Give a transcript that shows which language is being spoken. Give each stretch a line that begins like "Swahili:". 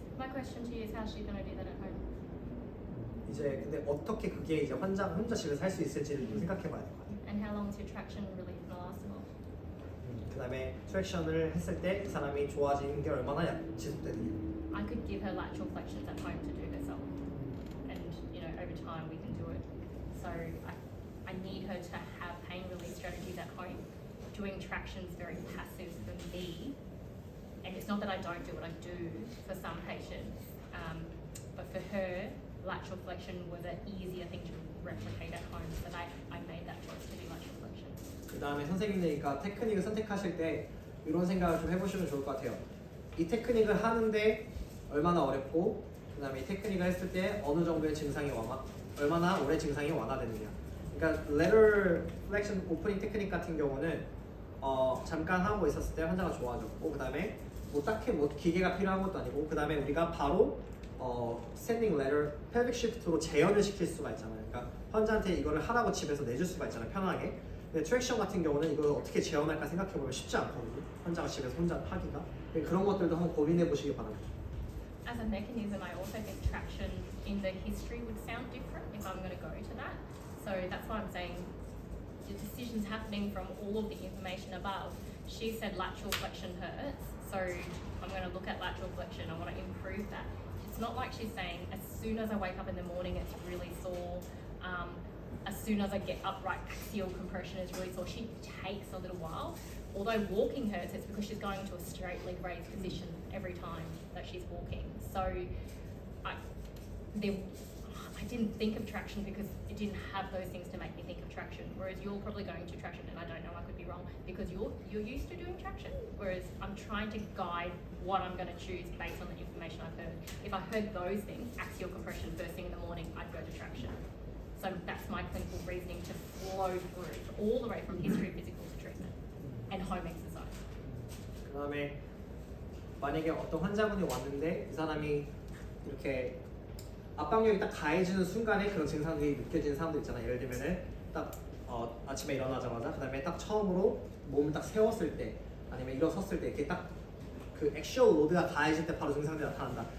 English: My question to you is how's she going to do that at home?
Korean: 이제 근데 어떻게 그게 이제 환자가 혼자 집에서 할 수 있을지를 좀 생각해봐야 될 것 같아요.
English: And how long is your traction relief going to last for?
Korean: 그다음에 트랙션을 했을 때 이 사람이 좋아지는 게 얼마나 지속되느냐?
English: I could give her lateral flexions at home to do herself, and over time we can do it. So I need her to have pain relief strategies at home. Doing traction is very passive for me, and it's not that I don't do it. I do for some patients, but for her, lateral flexion was an easier thing to replicate at home, so that I made that choice to do lateral flexion.
Korean: 그다음에 선생님들이니까 테크닉을 선택하실 때 이런 생각을 좀 해보시면 좋을 것 같아요. 이 테크닉을 하는데 얼마나 어렵고 그다음에 이 테크닉을 했을 때 어느 정도의 증상이 얼마나 오래 증상이 완화되느냐. 그러니까 lateral flexion 오프닝 테크닉 같은 경우는 잠깐 하고 있었을 때 환자가 좋아졌고 그다음에 뭐 딱히 뭐 기계가 필요한 것도 아니고 그다음에 우리가 바로 standing lateral pelvic shift로 재현을 시킬 수가 있잖아요. 그러니까 환자한테 이거를 하라고 집에서 내줄 수가 있잖아 편하게. 근데 트랙션 같은 경우는 이걸 어떻게 재현할까 생각해보면 쉽지 않거든요. 환자가 집에서 혼자 하기가. 그런 것들도 한번 고민해 보시기 바랍니다.
English: As a mechanism, I also think traction in the history would sound different if I'm going to go to that. So that's why I'm saying the decision's happening from all of the information above. She said lateral flexion hurts, so I'm going to look at lateral flexion. I want to improve that. It's not like she's saying as soon as I wake up in the morning it's really sore. As soon as I get upright, axial compression is really sore. She takes a little while. Although walking hurts, it's because she's going into a straight leg raised position every time that she's walking. So I didn't think of traction because it didn't have those things to make me think of traction. Whereas you're probably going to traction, and I don't know, I could be wrong, because you're used to doing traction. Whereas I'm trying to guide what I'm going to choose based on the information I've heard. If I heard those things, axial compression first thing in the morning, I'd go to traction. So that's my clinical reasoning to flow through all the way from history of physical to treatment and home exercise.
Korean: 그다음에 만약에 어떤 환자분이 왔는데 이 사람이 이렇게 압박력이 딱 가해지는 순간에 그런 증상들이 느껴지는 사람들 있잖아요. 예를 들면은 딱 아침에 일어나자마자 그다음에 딱 처음으로 몸을 딱 세웠을 때 아니면 일어섰을 때 이렇게 딱 그 액션 로드가 가해질 때 바로 증상들이 나타난다.